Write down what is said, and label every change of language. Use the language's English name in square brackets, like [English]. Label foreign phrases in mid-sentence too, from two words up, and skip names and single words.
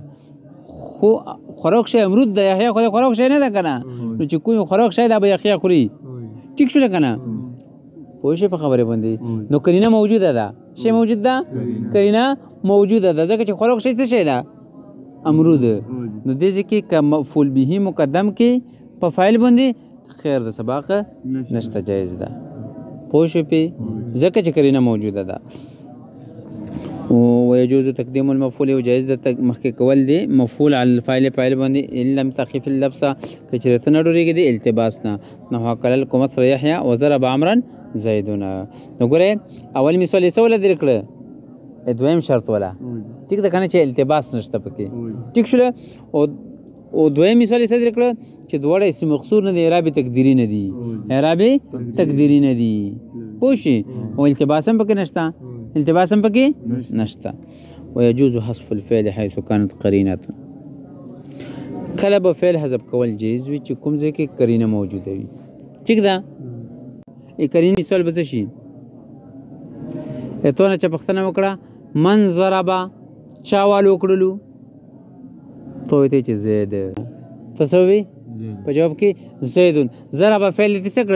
[Pashto] خو خوراک شی امرود ده یحیی خو خوراک شی نه ده کنه نو چې کوم خوراک شی ده به یحیی خوري ټیک شو کنه پوه شئ په خبرې باندې نو قرینه موجوده ده شی موجود ده قرینه موجوده ده ځکه چې خوراک شی څه شی ده امرود نو دې ځای کې که مفعول به مقدم کې په فاعل باندې خیر د سباق نشته جایز ده پوه شئ پې ځکه چې قرینه موجوده ده [Arabic] ويجوز تقديم المفعول [Pashto] وجائز ده مخکې کول دی مفعول [Arabic] على الفاعل [Pashto] فاعل باندې [Arabic] ان لم تخف اللبس [Pashto] کچره ته نه ډورېږي دی التباس نه [Arabic] نحو اکل الکمثرى یحیی وضرب عمرا زیدون [Pashto] نو ګورئ اول مثال یې څه ولا در کړه دویم شرط ولا ټیک ده کنه چې التباس نشته پکې ټیک شوله او دویم مثال یې څه در کړه چې دواړه اسم مقصور نه دی اعرابي تقدیري نه دي اعرابي تقدیري نه دي پوه شئ او التباس هم پکې نشته التباس هم پکې نشته [Arabic] ويجوز حذف الفعل حيث كانت [Pashto] قرینه کله به فعل حذف کول جایز وي چې کوم ځای کې قرینه موجوده وي ټیک ده قرینه مثال به څه شي ته نه چې پوښتنه وکړه [Arabic] من ضربه [Pashto] چا والو وکړلو ته وایې چې زید ته څه وایې په جواب کې [Arabic] زیدون ضربه [Pashto] فعل دې څه